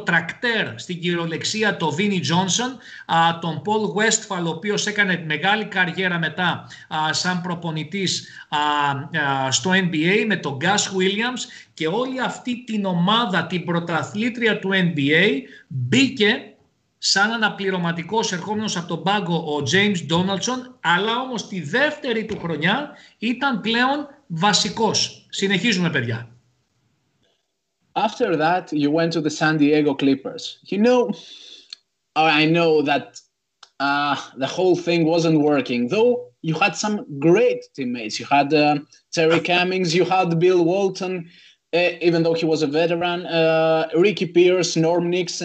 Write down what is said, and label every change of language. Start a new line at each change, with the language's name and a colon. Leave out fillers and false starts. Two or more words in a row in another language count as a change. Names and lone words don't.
Greek: τρακτέρ στην κυριολεξία, το Vinnie Johnson, τον Paul Westphal, ο οποίος έκανε μεγάλη καριέρα μετά σαν προπονητής στο NBA, με τον Gus Williams, και όλη αυτή την ομάδα, την πρωταθλήτρια του NBA, μπήκε σαν αναπληρωματικός ερχόμενος από τον πάγκο ο James Donaldson, αλλά όμως τη δεύτερη του χρονιά ήταν πλέον βασικός. Συνεχίζουμε, παιδιά.
English: After that, you went to the San Diego Clippers. I know that the whole thing wasn't working, though you had some great teammates. You had Terry Cummings, you had Bill Walton, even though he was a veteran, Ricky Pierce, Norm Nixon.